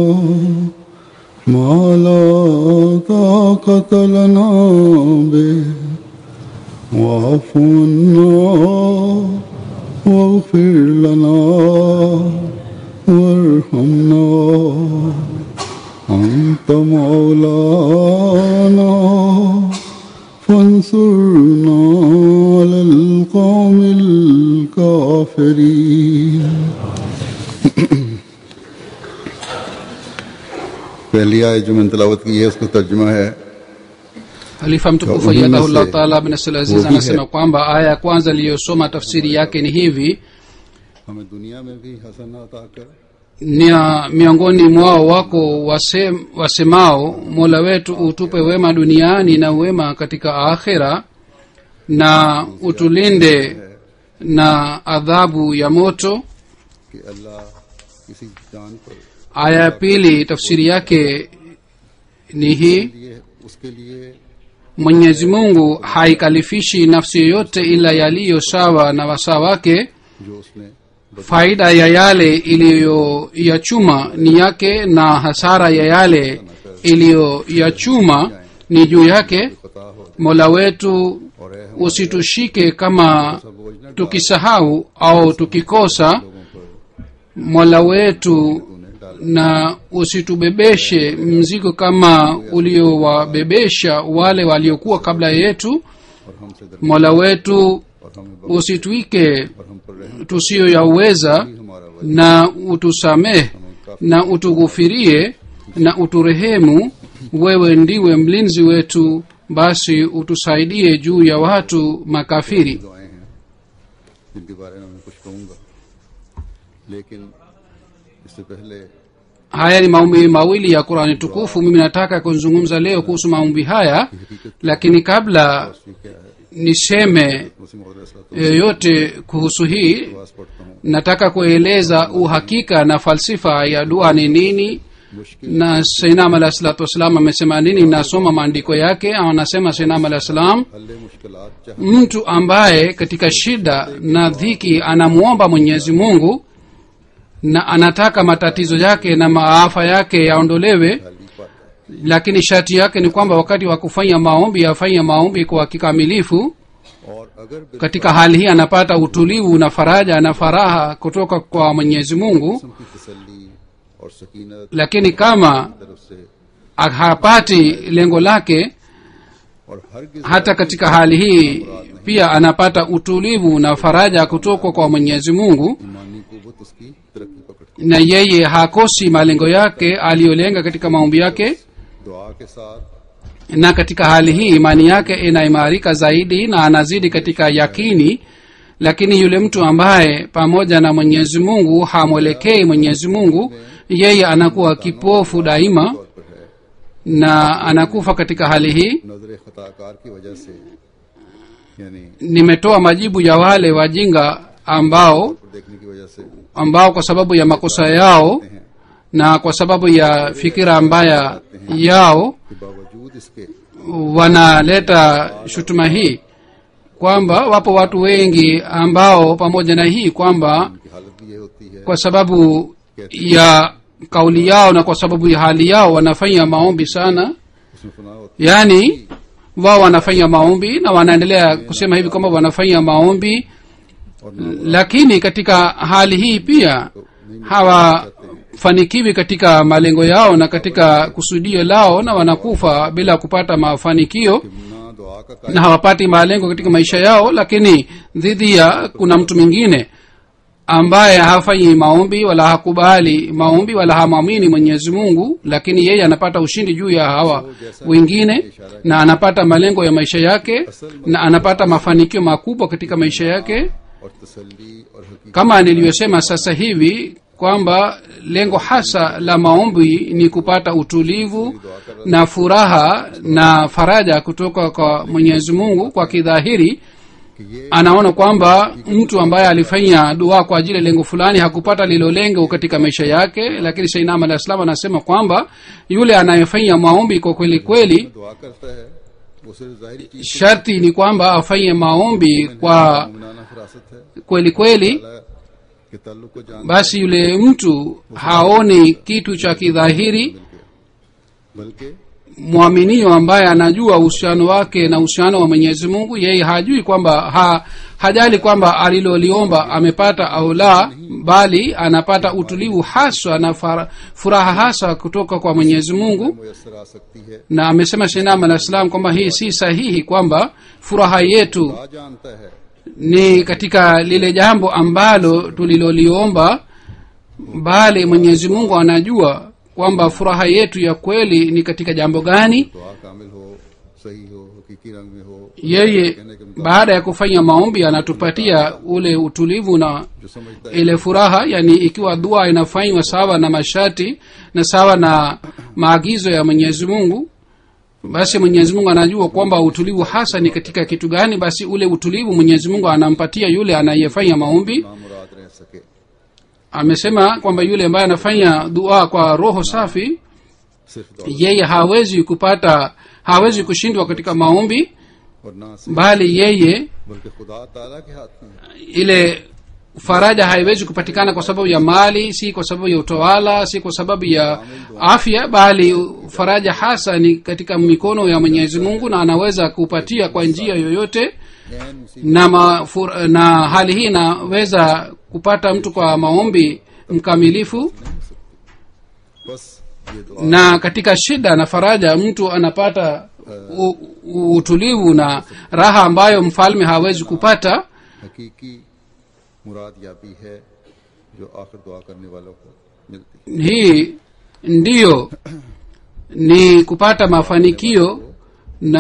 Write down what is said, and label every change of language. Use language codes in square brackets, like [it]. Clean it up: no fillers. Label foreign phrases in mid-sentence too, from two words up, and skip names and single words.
[ar] ما لا طاقة لنا به واعف عنا واغفر لنا وارحمنا أنت مولانا فانصرنا على القوم الكافرين [ur] پہلی آیت جو میں نے تلاوت کی ہے اس کا ترجمہ ہے [sw] Khalifa mtukufu [ar] أيده الله تعالى [sw] bin Nasir Aziz anasema kwamba aya ya kwanza iliyosoma tafsiri yake ni hivi: [ur] ہمیں دنیا میں بھی حسنات آ کر [sw] miongoni mwao wako wasemao Mola wetu utupe wema duniani na wema katika akhera na utulinde na adhabu ya moto. [ur] کہ اللہ کسی جان پر [sw] aya ya pili tafsiri yake ni hii: [ur] اس کے لیے [sw] Mwenyezi Mungu haikalifishi nafsi yoyote ila yaliyo sawa na wasaa wake. [ur] جو اس نے [sw] Faida ya yale iliyoyachuma ni yake na hasara ya yale iliyoyachuma ni juu yake. Mola wetu usitushike kama tukisahau au tukikosa. Mola wetu na usitubebeshe mzigo kama uliowabebesha wale waliokuwa kabla yetu. Mola wetu [ur] اور ہمیں بخش [sw] usitwike [ur] اور ہم پر رحم [sw] tusiyoyaweza [ur] ہی ہمارا ولی [sw] na utusamehe na utughufirie na uturehemu. Wewe ndiwe mlinzi wetu, basi utusaidie juu ya watu makafiri. [ur] دعائیں ہیں جن کے بارے میں میں کچھ کہوں گا، لیکن اس سے پہلے [sw] Haya ni maombi mawili ya Qur'ani tukufu. Mimi nataka kuzungumza leo kuhusu maombi haya, lakini kabla [ur] یہ کیا ہے [sw] niseme [ur] مسلم مولا [sw] yoyote kuhusu hii, [ur] آواز پڑھتا ہوں. [sw] nataka kueleza uhakika na falsifa ya dua ni nini, na Sayyidina [ar] عليه الصلاة والسلام [sw] amesema nini. Nasoma maandiko yake. Anasema Sayyidina [ar] عليه السلام, [ur] حل مشکلات چاہ [sw] mtu ambaye katika shida na dhiki anamuomba Mwenyezi Mungu na anataka matatizo yake na maafa yake yaondolewe, [ur] خالی پاتا ہے. [sw] lakini sharti yake ni kwamba wakati wa kufanya maombi afanye maombi kwa kikamilifu. [ur] اور اگر [sw] Katika hali hii anapata utulivu na faraja na faraha kutoka kwa Mwenyezi Mungu. [ur] قسم کی تسلی اور سکینت [sw] Lakini kama [ur] طرف سے [sw] hapati lengo lake, [ur] اور ہرگز [sw] hata katika hali hii pia anapata utulivu na faraja kutoka kwa Mwenyezi Mungu, [ur] ایمانی قوت اس کی ترقی پکڑتی [sw] na yeye hakosi malengo yake aliyolenga katika maombi yake. [ur] ہے۔ دعا کے ساتھ [sw] Na katika hali hii imani yake inaimarika zaidi na anazidi katika yakini. Lakini yule mtu ambaye pamoja na Mwenyezi Mungu hamwelekei Mwenyezi Mungu, yeye anakuwa kipofu daima [ur] طور پر ہے, [sw] na anakufa katika hali hii. [ur] نظر خطاکار کی وجہ سے، یعنی [sw] Nimetoa majibu ya wale wajinga [ur] پر دیکھنے کی وجہ سے [sw] ambao kwa sababu ya makosa yao na kwa sababu ya fikira mbaya yao [ur] کے باوجود اس کے [sw] wanaleta shutuma hii kwamba wapo watu wengi ambao pamoja na hii kwamba [ur] کی حالت بھی یہ ہوتی ہے. [sw] kwa sababu ya kauli yao na kwa sababu ya hali yao wanafanya maombi sana. [ur] اس میں فنا ہوتی [sw] Yani wao wanafanya maombi na wanaendelea kusema hivi kwamba wanafanya maombi, [ur] ہے اور نہ [sw] lakini katika hali hii pia hawafanikiwi katika malengo yao na katika kusudio lao, na wanakufa bila kupata mafanikio [ur] نہ دعا کا [sw] na hawapati malengo katika maisha yao. Lakini dhidi ya kuna mtu mwingine ambaye hafanyi maombi wala hakubali maombi wala hamwamini Mwenyezi Mungu, lakini yeye anapata ushindi juu ya hawa wengine na anapata malengo ya maisha yake na anapata mafanikio makubwa katika maisha yake. [ur] اور تسلی اور حقیقت [sw] Kama nilivyosema sasa hivi kwamba lengo hasa la maombi ni kupata utulivu na furaha na faraja kutoka kwa Mwenyezi Mungu. Kwa kidhahiri [ur] کہ یہ [sw] anaona kwamba mtu ambaye alifanya dua kwa ajili ya lengo fulani hakupata lilo lengo katika maisha yake, lakini Sayyidina [ar] عليه السلام [sw] anasema kwamba yule anayefanya maombi kwa kweli kweli, [ur] دعا کرتا ہے وہ صرف ظاہری چیز [sw] sharti ni kwamba afanye maombi kwa [ur] مومنانہ فراست ہے [sw] kweli kweli, [ur] اللہ کے تعلق کو جان [sw] basi yule mtu haoni kitu cha kidhahiri. [ur] بلکہ [sw] Mwaminio ambaye anajua uhusiano wake na uhusiano wa Mwenyezi Mungu, yeye hajui kwamba hajali kwamba aliloliomba amepata au la, bali anapata utulivu hasa na furaha hasa kutoka kwa Mwenyezi Mungu. [ur] میسر آ سکتی ہے. [sw] Na amesema Sayyidina [ar] عليه السلام [sw] kwamba hii si sahihi, kwamba furaha yetu [ur] خدا جانتا ہے [sw] ni katika lile jambo ambalo tuliloliomba, bali Mwenyezi Mungu anajua kwamba furaha yetu ya kweli ni katika jambo gani. [ur] دعا کامل ہو، صحیح ہو، حقیقی رنگ میں ہو, [sw] Yeye baada ya kufanya maombi anatupatia ule utulivu na [ur] جو سمجھتا ہے [sw] ile furaha. Yani ikiwa dua inafanywa sawa na masharti na sawa na maagizo ya Mwenyezi Mungu, basi Mwenyezi Mungu anajua kwamba utulivu hasa ni katika kitu gani. Basi ule utulivu Mwenyezi Mungu anampatia yule anayefanya maombi. [ur] نامراد رہ سکے. [sw] Amesema kwamba yule ambaye anafanya dua kwa roho safi, [ur] صرف دولت [sw] yeye hawezi kushindwa katika maombi, [ur] اور نہ صرف [sw] bali yeye [ur] بلکہ خدا تعالیٰ کے ہاتھ میں ہے. [sw] ile faraja haiwezi kupatikana kwa sababu ya mali, si kwa sababu ya utawala, si kwa sababu ya afya, bali faraja hasa ni katika mikono ya Mwenyezi Mungu, na anaweza kupatia kwa njia yoyote. [ur] عین مصیبت [sw] Na hali hii inaweza kupata mtu kwa maombi mkamilifu. [ur] بس یہ دعا [sw] Na katika shida na faraja mtu anapata utulivu na raha ambayo mfalme hawezi kupata. [ur] حقیقی مراد یابی ہے جو آخر دعا کرنے والوں کو ملتی ہے. [sw] hii ndiyo ni kupata mafanikio na